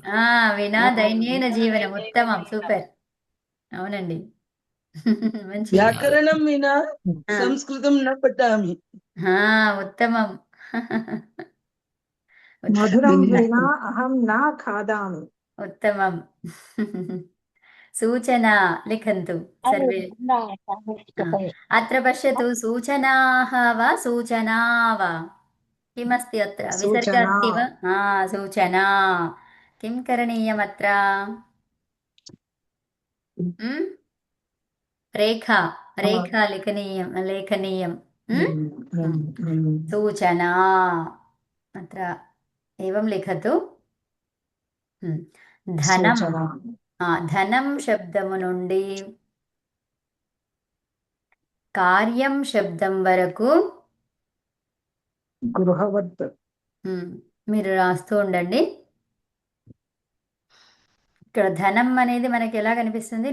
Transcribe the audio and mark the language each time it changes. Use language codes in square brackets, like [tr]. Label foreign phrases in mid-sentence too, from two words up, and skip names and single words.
[sa] వినా దైన్యేన జీవనం. ఉత్తమం, [te] సూపర్. అవునండి. మంచి. [sa] వ్యాకరణం వినా సంస్కృతం న పఠామి. ఉత్తమం. మధురం వినా అహం నా ఖాదామి. ఉత్తమం. सूचना लिखन्तु सर्वे। अत्र पश्यतु, सूचनाः वा सूचना वा? किमस्ति अत्र? विसर्ग सूचना. अस्ति वा? सूचना. किं करणीयम् अत्र? रेखा रेखा लेखनीयं सूचना। अत्र एवं लिखतु। धनं सूचना. [te] ధనం శబ్దము నుండి కార్యం శబ్దం వరకు గృహవత్. మీరు రాస్తూ ఉండండి. ఇక్కడ ధనం అనేది మనకి ఎలా కనిపిస్తుంది?